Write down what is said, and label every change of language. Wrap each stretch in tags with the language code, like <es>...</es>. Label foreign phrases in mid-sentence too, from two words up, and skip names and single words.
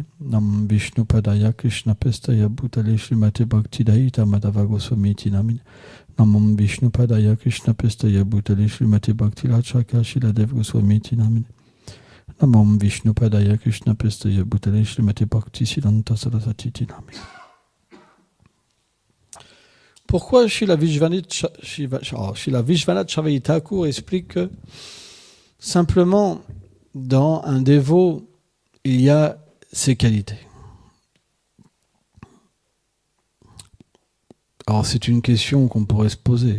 <sa>Namam Vishnu Padaya Krishna Prestaya Bhutale Srimate Bhakti Daita Madhava Goswamiti Namine. Namam Vishnu Padaya Krishna Prestaya Bhutale Srimate Bhakti Rachaka Shiladev Goswamiti Namine. Namam Vishnu Padaya Krishna Prestaya Bhutale Srimate Bhakti Siddhanta Saraswati Namine.</sa> <fr>Pourquoi Srila Vishvacharya Thakur explique que simplement dans un dévot, il y a ces qualités. Alors c'est une question qu'on pourrait se poser.</fr>